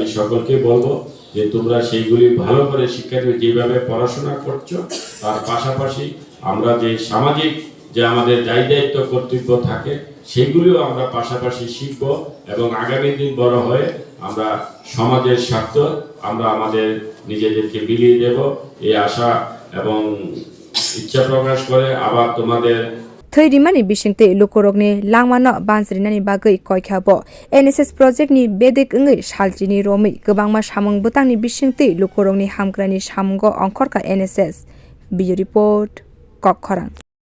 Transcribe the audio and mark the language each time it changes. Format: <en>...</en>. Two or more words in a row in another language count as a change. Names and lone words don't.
<bn>সকলকে বলবো যে তোমরা সেইগুলি ভালো করে শিক্ষা দিয়ে যেভাবে পড়াশোনা করছো তার পাশাপাশি আমরা যে সামাজিক যে আমাদের দায়িত্ব কর্তব্য থাকে সেগুলিও আমরা পাশাপাশি শিখব এবং আগামী দিন বড় হয়ে আমরা সমাজের স্বার্থ আমরা আমাদের নিজেদেরকে বিলিয়ে দেব এই আশা এবং ইচ্ছা প্রকাশ করে আবার তোমাদের</bn> <trp>Thirimani Bishingte Lukurokni Langmano Bansrinani Bagai Koikhabo NSS project ni Bedek Ngi Shaljini Romi Gobangma Shamung Butangni Bishingte Lukurokni Hamkrani Shamungo Onkorka NSS Bio report Kokkhorang</trp>